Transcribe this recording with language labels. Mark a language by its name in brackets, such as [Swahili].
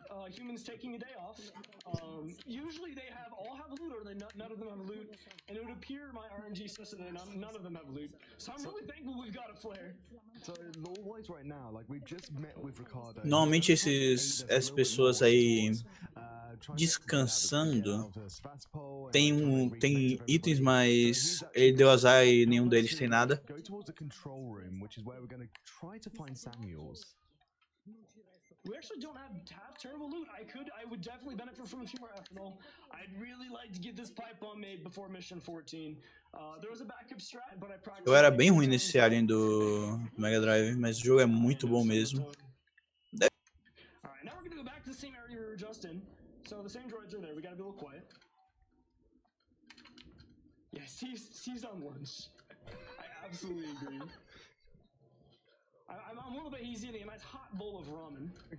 [English] humans taking a day off. Usually they all have loot, or none of them have loot. And it would appear my RNG says that none of them have loot. So I'm really thankful we've got a flare. So lore-wise right now, like we've just met with Ricardo. [Portuguese] Normalmente essas pessoas aí descansando tem itens, mas ele deu azar e nenhum deles tem nada. [English] Go towards the control room, which is where we're going to try to find Samuels. We actually don't have terrible loot. I would definitely benefit from a few more ethanol. I'd really like to get this pipe bomb made before mission 14. There was a backup strat, but I practiced. [Portuguese] Eu era bem ruim nesse alien do Mega Drive, mas o jogo é muito bom mesmo. [English] Alright, now we're gonna go back to the same area we were just in. So the same droids are there. We gotta be a little quiet. Yes, he's on lunch. I absolutely agree. I'm a little bit. He's eating a nice hot bowl of ramen.